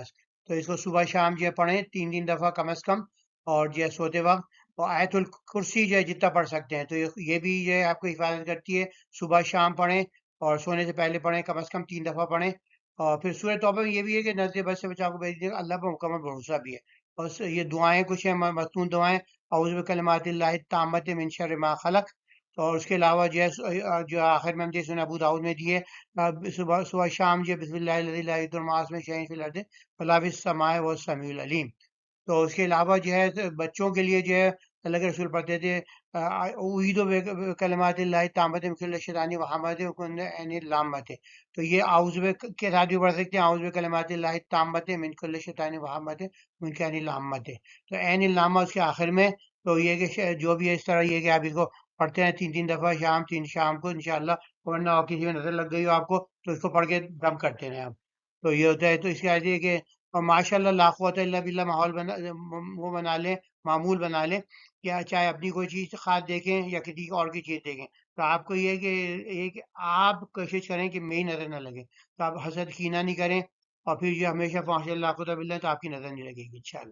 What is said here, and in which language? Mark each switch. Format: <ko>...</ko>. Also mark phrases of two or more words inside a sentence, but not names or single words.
<ur>تو اس کو صبح شام جو ہے پڑھیں 3 دفعہ کم از کم، اور جو ہے سوتے وقت، اور آیت الکرسی جو ہے جتنا پڑھ سکتے ہیں، تو یہ بھی جو ہے آپ کو حفاظت کرتی ہے، صبح شام پڑھیں اور سونے سے پہلے پڑھیں، کم از کم 3 دفعہ پڑھیں، اور پھر سورہ توبہ میں یہ بھی ہے کہ نزدیک بد سے بچاؤ کو بھیج دے گا، اللہ پر مکمل بھروسہ بھی ہے، اور یہ دعائیں کچھ ہیں مصنون دعائیں،</ur> <ar>اعوذ بکلمات اللہ التامۃ من شر ما خلق،</ar> <ur>اور اس کے علاوہ جو ہے جو آخر میں ہم جیسے سنن ابو داؤد میں دیے صبح شام جو</ur> <ar>بسم اللہ الذی لا یضر مع اسمہ شیء فی الارض ولا فی السماء وهو السمیع العلیم،</ar> <ur>تو اس کے علاوہ جو ہے بچوں کے لیے جو ہے اللہ کے رسول پڑھتے تھے</ur> <ar>اعوذ بکلمات اللہ التامۃ من کل شیطان وہمزہ وعین اللامۃ، تو یہ اعوذ کے ساتھ بھی پڑھ سکتے ہیں، اعوذ بکلمات اللہ التامۃ من کل شیطان وہمزہ من عین اللامۃ،</ar> <ur>تو عین اللامہ اس کے آخر میں، تو یہ کہ جو بھی ہے اس طرح یہ کہ آپ اس کو پڑھتے ہیں 3 دفعہ شام 3 شام کو انشاءاللہ، ورنہ کسی میں نظر لگ گئی ہو آپ کو تو اس کو پڑھ کے دم کرتے رہیں آپ، تو یہ ہوتا ہے، تو اس کے بعد یہ کہ اور</ur> <ar>ماشاء اللہ لا قوت الا باللہ</ar> <ur>ماحول وہ بنا لیں، معمول بنا لیں، یا چاہے اپنی کوئی چیز خاص دیکھیں یا کسی اور کی چیز دیکھیں، تو آپ کو یہ کہ آپ کوشش کریں کہ میری نظر نہ لگے، تو آپ حسد کینہ نہیں کریں، اور پھر یہ ہمیشہ</ur> <ar>ماشاء اللہ قوت باللہ</ar> <ur>تو آپ کی نظر نہیں لگے گی انشاءاللہ۔</ur>